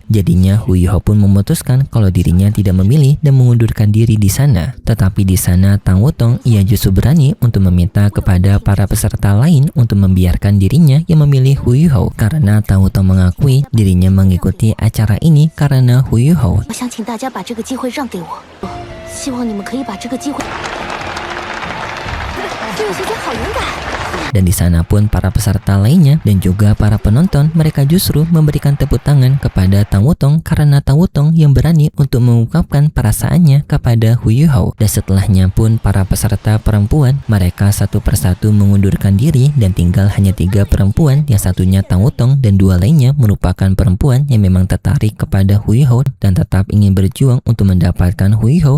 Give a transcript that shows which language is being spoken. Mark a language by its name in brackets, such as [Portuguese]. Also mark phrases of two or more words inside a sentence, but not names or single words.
[Indonesian] Jadinya Huiho pun memutuskan kalau dirinya tidak memilih dan mengundurkan diri di sana. Tetapi di sana Tang Wutong ia justru berani untuk meminta kepada para peserta lain untuk membiarkan dirinya yang memilih Huiho karena Tang Wutong mengakui dirinya mengikuti acara ini karena Huiho. [Chinese] 我想请大家把这个机会让给我，希望你们可以把这个机会。这位学姐好勇敢。 [Indonesian] Dan di sana pun para peserta lainnya dan juga para penonton mereka justru memberikan tepuk tangan kepada Tang Wutong karena Tang Wutong yang berani untuk mengungkapkan perasaannya kepada Huiho. Dan setelahnya pun para peserta perempuan mereka satu persatu mengundurkan diri dan tinggal hanya 3 perempuan, yang satunya Tang Wutong dan 2 lainnya merupakan perempuan yang memang tertarik kepada Huiho dan tetap ingin berjuang untuk mendapatkan Huiho.